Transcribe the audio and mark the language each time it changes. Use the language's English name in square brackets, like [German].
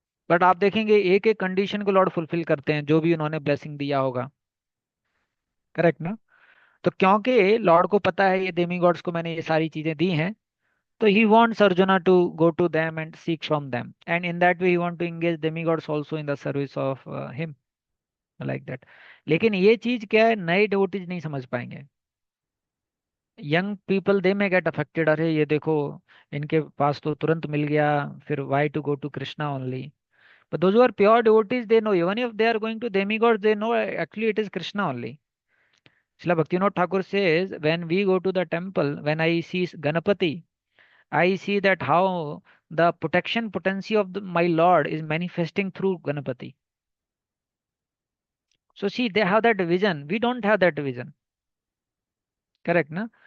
[Hindi] But आप देखेंगे एक एक कंडीशन को लॉर्ड फुलफिल करते हैं, जो भी उन्होंने ब्लेसिंग दिया होगा। करेक्ट ना? तो क्योंकि लॉर्ड को पता है ये डेमी गॉड्स को मैंने ये सारी चीजें दी हैं, [English] तो he wants Arjuna to go to them and seek from them, and in that way he want to engage demigods also in the service of him, like that. [Hindi] लेकिन ये चीज क्या है, नए डिवोटीज नहीं समझ पाएंगे। [English] young people they may get affected, [Hindi] अरे ये देखो इनके पास तो तुरंत मिल गया, [English] फिर why to go to Krishna only? But those are pure devotees, they know even if they are going to demigods, they know actually it is Krishna only. Srila Bhaktivinoda Thakur says, when we go to the temple, when I see Ganapati, I see that how the protection potency of my Lord is manifesting through Ganapati. So see, they have that vision. We don't have that vision. Correct, na?